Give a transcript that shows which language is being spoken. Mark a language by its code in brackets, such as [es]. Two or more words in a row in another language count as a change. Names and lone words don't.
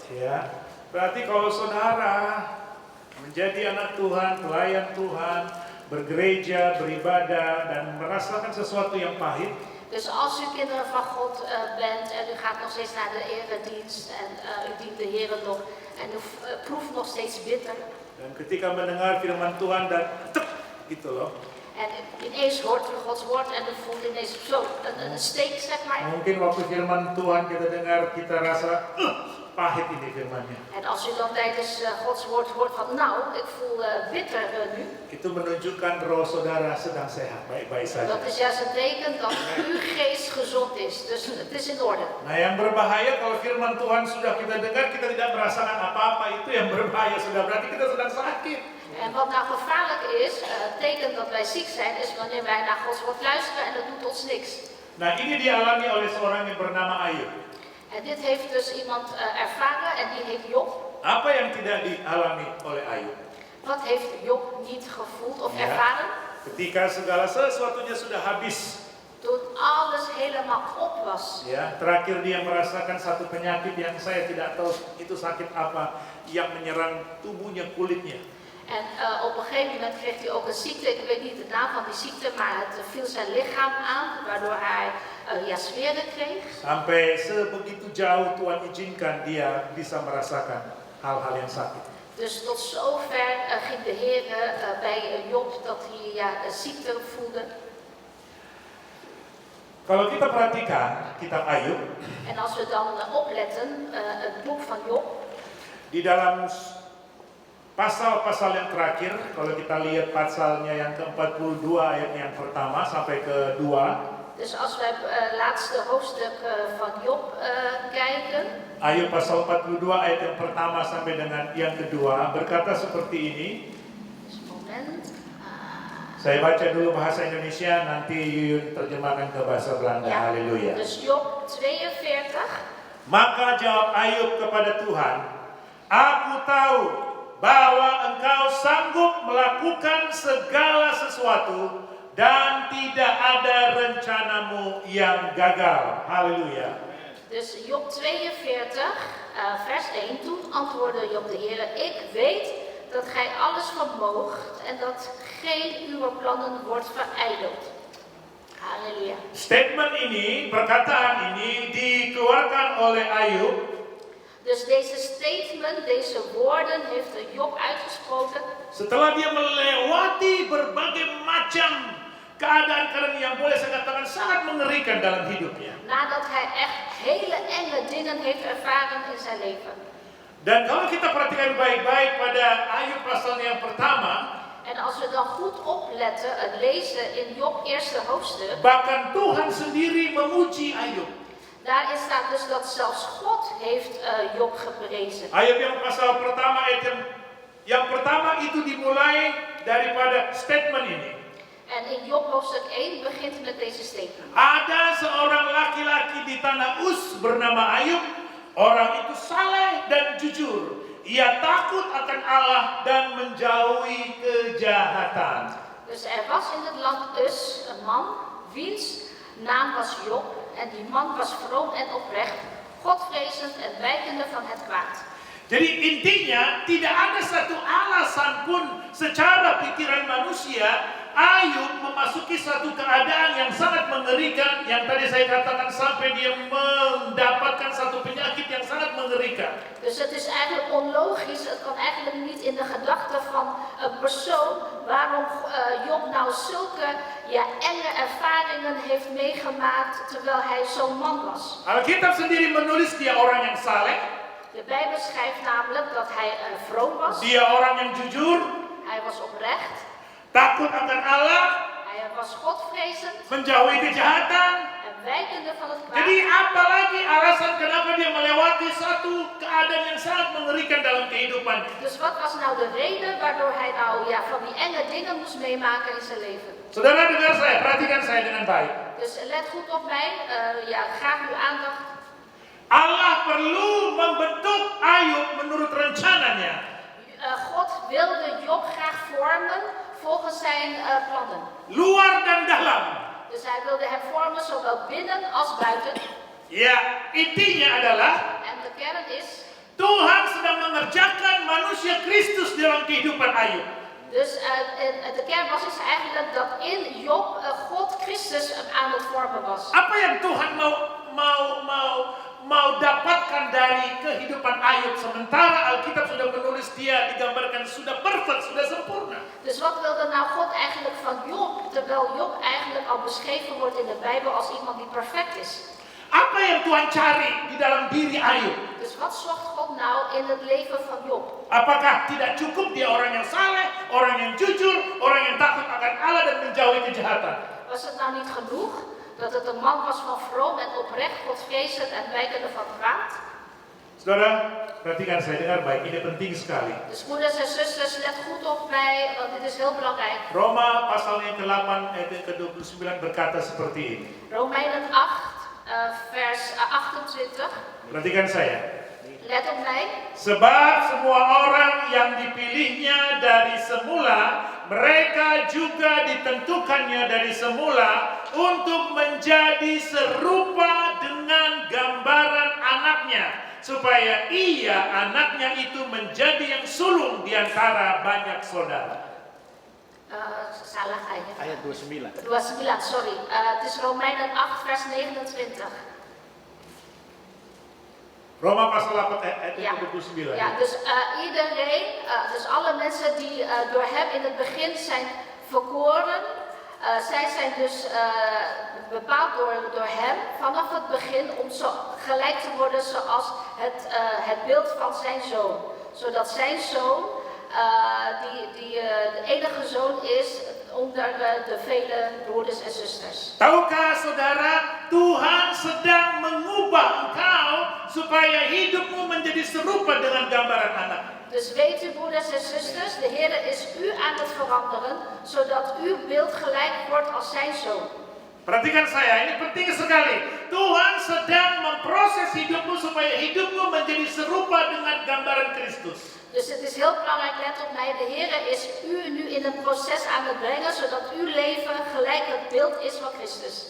[id] Ya, berarti kalau saudara menjadi anak Tuhan, pelayan Tuhan, bergereja, beribadah, dan merasakan sesuatu yang pahit, [nl] Dus als u kinderen van God bent en u gaat nog steeds naar de eredienst en u dient de Heer nog en u proeft nog steeds bitter. [id] dan ketika mendengar firman Tuhan dan tek, gitu loh. [nl] En ineens hoort u Gods woord en u voelt ineens zo een steek, zeg maar. [id] Mungkin waktu firman Tuhan kita dengar, kita rasa pahit ini firmannya. [nl] En als u dan tijdens Gods woord hoort van nou, ik voel bitter nu. [id] Itu menunjukkan roh saudara sedang sehat, baik-baik saja. [nl] Dat is juist een teken dat uw geest gezond is. Dus het is in orde. [id] Nah, yang berbahaya kalau firman Tuhan sudah kita dengar, kita tidak merasakan apa-apa, itu yang berbahaya, sudah berarti kita sedang sakit. [nl] En wat nou gevaarlijk is, het teken dat wij ziek zijn, is wanneer wij naar Gods woord luisteren en dat doet ons niks. [id] Nah, ini dialami oleh seorang yang bernama Ayub. [nl] En dit heeft dus iemand ervaren en die heet Job. [id] Apa yang tidak dialami oleh Ayub? [nl] Wat heeft Job niet gevoeld of Ja. ervaren? [id] Ketika segala sesuatunya sudah habis, [nl] Toen alles helemaal op was. [id] ya, terakhir dia merasakan satu penyakit yang saya tidak tahu itu sakit apa yang menyerang tubuhnya, kulitnya. [nl] En op een gegeven moment kreeg hij ook een ziekte, ik weet niet de naam van die ziekte, maar het viel zijn lichaam aan, waardoor hij zweren kreeg. [id] Sampai sebegitu jauh Tuhan izinkan dia bisa merasakan hal-hal yang sakit. [nl] Dus tot zover ging de Heer bij Job dat hij ziekte voelde. [id] Kalau kita perhatikan kitab Ayub, [nl] En als we dan opletten, het boek van Job, [id] di dalam pasal-pasal yang terakhir, kalau kita lihat pasalnya yang ke-42 ayat yang pertama sampai ke-2, [nl] dus als we het laatste hoofdstuk van Job kijken, [id] Ayub pasal 42 ayat yang pertama sampai dengan yang kedua berkata seperti ini. [nl] dus een moment. [id] Saya baca dulu bahasa Indonesia, nanti Yuyun terjemahkan ke bahasa Belanda. [nl] Ja, Haleluya. dus Job 42. [id] Maka jawab Ayub kepada Tuhan, aku tahu bahwa engkau sanggup melakukan segala sesuatu dan tidak ada rencanamu yang gagal. Haleluya. [nl] Dus Job 42, vers 1. Toen antwoordde Job de Heer, ik weet dat gij alles vermoogt en dat geen uw plannen wordt verijdeld. Halleluja. [id] Statement ini, perkataan ini dikeluarkan oleh Ayub [nl] Dus deze statement, deze woorden heeft Job uitgesproken [id] setelah dia melewati berbagai macam keadaan-keadaan yang boleh saya katakan sangat mengerikan dalam hidupnya. [nl] nadat hij echt hele enge dingen heeft ervaren in zijn leven. [id] Dan kalau kita perhatikan baik-baik pada Ayub pasal yang pertama, [nl] En als we dan goed opletten, het lezen in Job eerste hoofdstuk, [id] bahkan Tuhan sendiri memuji Ayub. [nl] daarin staat dus dat zelfs God heeft Job geprezen. [id] Ayub yang pasal pertama ayat yang pertama itu dimulai daripada statement ini. [nl] En in Job hoofdstuk 1 begint met deze statement. [id] Ada seorang laki-laki di tanah Uz bernama Ayub. Orang itu saleh dan jujur. Ia takut akan Allah dan menjauhi kejahatan. [nl] Dus er was in het land Uz een man, wiens naam was Job. En die man was vroom en oprecht, godvrezend en wijkende van het kwaad. [id] Jadi intinya tidak ada satu alasan pun secara pikiran manusia Ayub memasuki satu keadaan yang sangat mengerikan yang tadi saya katakan sampai dia mendapatkan satu penyakit yang sangat mengerikan. [nl] Dus het is eigenlijk onlogisch, het kan eigenlijk niet in de gedachten van een persoon waarom Job nou zulke enge ervaringen heeft meegemaakt terwijl hij zo'n man was. [id] Alkitab sendiri menulis dia orang yang saleh, [nl] De Bijbel schrijft namelijk dat hij vroom was, [id] dia orang yang jujur, [nl] hij was oprecht, [id] takut akan Allah, [nl] hij was godvrezend [id] menjauhi kejahatan. [nl] en wijkende van het [id] Jadi [nl] kwaad. [id] apalagi alasan kenapa dia melewati satu keadaan yang sangat mengerikan dalam kehidupannya. [nl] Dus wat was nou de reden waardoor hij nou van die enge dingen moest meemaken in zijn leven? [id] Saudara dengar saya, perhatikan saya dengan baik. [nl] Dus let goed op mij, graag uw aandacht. [id] Allah perlu membentuk Ayub menurut rencananya. [nl] God wilde Job graag vormen volgens zijn plannen. [id] Luar dan dalam. [nl] Dus hij wilde hem vormen zowel binnen als buiten. [id] Ya, intinya adalah [nl] En de kern is, [id] Tuhan sedang mengerjakan manusia Kristus dalam kehidupan Ayub. [nl] dus de kern was dus eigenlijk dat in Job God Christus aan het vormen was. [id] Apa yang Tuhan mau dapatkan dari kehidupan Ayub sementara Alkitab sudah menulis dia digambarkan sudah perfect, sudah sempurna. [nl] Dus wat wilde nou God eigenlijk van Job, terwijl Job eigenlijk al beschreven wordt in de Bijbel als iemand die perfect is? [id] Apa yang Tuhan cari di dalam diri Ayub? [nl] Dus wat zocht God nou in het leven van Job? [id] Apakah tidak cukup dia orang yang saleh, orang yang jujur, orang yang takut akan Allah dan menjauhi kejahatan? [nl] Was het nou niet genoeg dat het een man was van vroom en oprecht, godvrezend en wijkende van kwaad? [id] Saudara, perhatikan saya dengar baik, ini penting sekali. [nl] Dus moeders en zusters, let goed op mij, want dit is heel belangrijk. [id] Roma pasal yang ke-8 ayat yang ke-29 berkata seperti ini. [nl] Romeinen 8, vers 28. [id] Perhatikan saya. [nl] Let op mij. [id] Sebab semua orang yang dipilihnya dari semula, mereka juga ditentukannya dari semula untuk menjadi serupa dengan gambaran anaknya, supaya ia anaknya itu menjadi yang sulung di antara banyak saudara. Salah kayaknya. Ayat 29. 29, [nl] sorry. Het is Romeinen 8 vers 29. [id] Roma pasal 8 ayat [nl] Ja. [id] 29. [nl] Ja, dus iedereen, dus alle mensen die door hem in het begin zijn verkoren, zij zijn dus bepaald door hem vanaf het begin om zo gelijk te worden zoals het beeld van zijn zoon. Zodat zijn zoon, die de enige zoon is onder de vele broeders en zusters. [id] Tahukah saudara, Tuhan sedang mengubah engkau supaya hidupmu menjadi serupa dengan gambaran anak. [nl] Dus weet u, broeders en zusters, de Heer is u aan het veranderen, zodat uw beeld gelijk wordt als zijn zoon. [id] Perhatikan saya, ini penting sekali. Tuhan sedang memproses hidupmu supaya hidupmu menjadi serupa dengan gambaran Kristus. [nl] Dus het is heel belangrijk, let op mij, de Heer is u nu in een proces aan het brengen, zodat uw leven gelijk het beeld is van Christus.